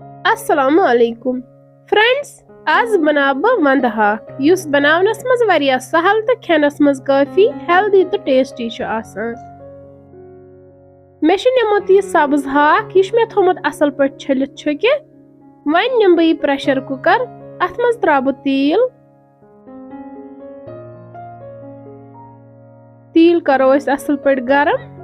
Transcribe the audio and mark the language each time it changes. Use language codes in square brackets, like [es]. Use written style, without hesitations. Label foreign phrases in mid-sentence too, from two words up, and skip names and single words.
[ar] السلام عليكم [ks] फ्रेंड्स, आज बनाव बह वंद हाक युस बनावनस मज वारिया सहल तो खेनस मज काफी हेल्दी तो टेस्टी छु आसान। मे निमुत यह सब्ज हाक यह मे थोमुत असल पट छलित छुके। वन निम बह प्रेशर कुकर, अथ मज त्रा बह तील करो असल पट गरम।